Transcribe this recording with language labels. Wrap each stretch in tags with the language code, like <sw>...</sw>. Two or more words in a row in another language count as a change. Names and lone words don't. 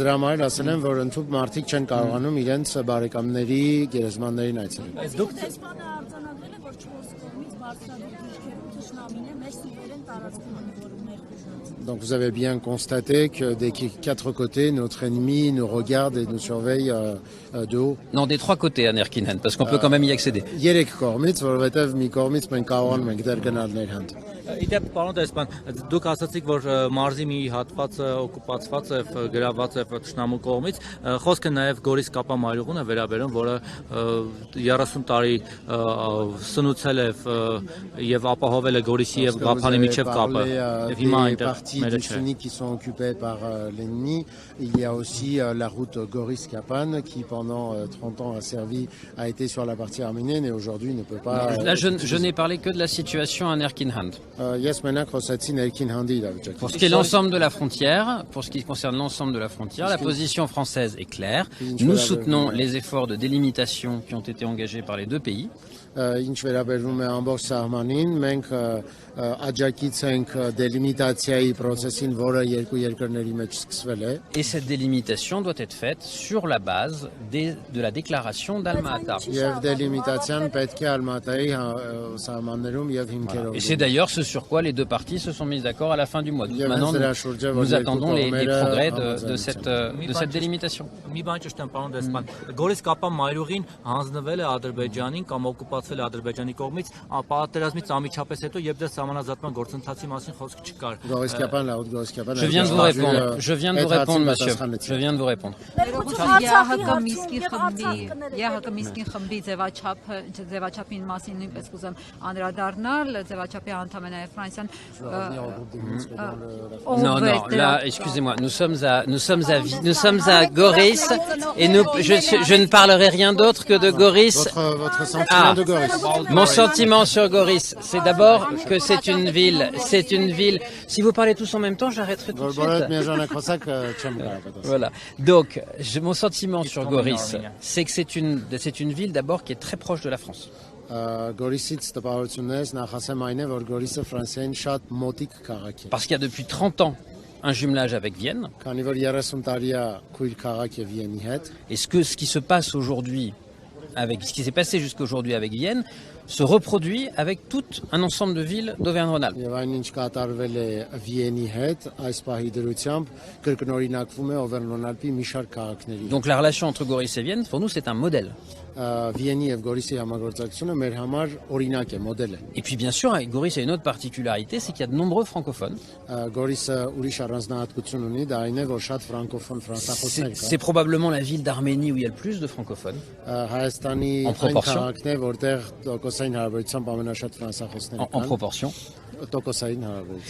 <fr>Donc vous avez bien constaté que des 4 côtés, notre ennemi nous regarde et nous surveille de haut. Non, des 3 côtés à Erkinhan, parce qu'on peut quand même y accéder.</fr> <hy>Իդեպ պարոն դեսպան, դուք ասացիք, որ մարզի մի հատվածը օկուպացված է, գրաված է թշնամու կողմից, խոսքը նաև Գորիս կապամայրուղուն է վերաբերում, որը 30 տարի սնուցել է եւ ապահովել է Գորիսի եւ Ղափանի միջև կապը։ Եվ հիմա այնտեղ մերը չէ։</hy> <fr>qui sont occupés par l'ennemi, il y a aussi la route Goris-Kapan qui pendant 30 ans a été sur la partie arménienne et aujourd'hui ne peut pas. Là je n'ai parlé que de la situation à Erkinhan. Pour ce qui est l'ensemble de la frontière, pour ce qui concerne l'ensemble de la frontière, la position française est claire. Nous soutenons les efforts de délimitation qui ont été engagés par les 2 pays.</fr> <hy>Ինչ վերաբերում է ամբողջ սահմանին, մենք աջակից ենք դելիմիտացիայի processin, որը երկու երկրների մեջ սկսվել է.</hy> <fr>Et cette délimitation doit être faite sur la base de la déclaration d'Alma-Ata.</fr> <hy>Եվ դելիմիտացիան պետք է Ալմատայի սահմաններում եւ հիմքերով.</hy> <fr>Et c'est d'ailleurs ce sur quoi les 2 parties se sont mises d'accord à la fin du mois. Maintenant, nous attendons les progrès de cette délimitation.</fr> <hy>Մի բան ճշտեմ, պարոն դեսպան, Գորիս կապան մայրուղին հանձնվել է Ադրբեջանին կամ օկուպացվել է Ադրբեջանի կողմից, պատերազմից անմիջապես հետո եւ դեռ համանազատման գործընթացի մասին խոսք չկար։</hy> <fr>Je viens de vous répondre. Je viens de vous répondre, monsieur. Je viens de vous répondre.</fr> <hy>Ձևաչափին մասին նույնպես կուզեմ անդրադառնալ, ձևաչափի անդամ են նաև Ֆրանսիան</hy> <fr>Je veux revenir au groupe de Minsk dans la Non, non, là, excusez-moi, nous sommes à Goris et je ne parlerai rien d'autre que de Goris. Votre sentiment de Goris. Mon sentiment sur Goris, c'est d'abord que c'est une ville, si vous parlez tous en même temps, j'arrêterai tout de</fr> <hy>Բոլորդ</hy> <fr>suite.</fr> <hy>միաժամանակ խոսակ չեմ կարող պատասխանել։</hy> <fr>Voilà. Donc, mon sentiment sur Goris, c'est que c'est une ville d'abord qui est très proche de la France.</fr> <hy>Գորիսից տպավորություններից նախ ասեմ այն է, որ Գորիսը Ֆրանսիային շատ մոտիկ քաղաք է։</hy> <fr>Parce qu'il y a depuis 30 ans un jumelage avec Vienne.</fr> <hy>Քանի որ 30 տարի է քույր քաղաք է Վիենի հետ,</hy> <fr>Et ce qui se passe aujourd'hui, ce qui s'est passé jusqu'aujourd'hui avec Vienne, se reproduit avec tout un ensemble de villes d'Auvergne-Rhône-Alpes.</fr> <hy>եւ այն ինչ կատարվել է Վիենի հետ, այս պահի դրությամբ կրկնօրինակվում է Օվերնոնալպի մի շարք քաղաքների։</hy> <fr>Donc la relation entre Goris et Vienne, pour nous, c'est un modèle.</fr> <hy>Վիենի եւ Գորիսի համագործակցությունը մեր համար օրինակ է, մոդել է։</hy> <fr>Et puis bien sûr, avec Goris, il y a une autre particularité, c'est qu'il y a de nombreux francophones.</fr> <hy>Գորիսը ուրիշ առանձնահատկություն ունի, դա այն է, որ շատ ֆրանկոֆոն ֆրանսախոսներ</hy> <fr>C'est</fr> <hy>կա։</hy> <fr>probablement la ville d'Arménie où il y a le plus de francophones.</fr> <hy>Հայաստանի</hy> <fr>En</fr> <hy>այն</hy> <fr>proportion.</fr> <hy>քաղաքն է, որտեղ տոկոսային հարաբերությամբ ամենաշատ ֆրանսախոսները</hy> <fr>En</fr> <hy>կան։</hy> <fr>proportion.</fr> <hy>Տոկոսային հարաբերությամբ։</hy>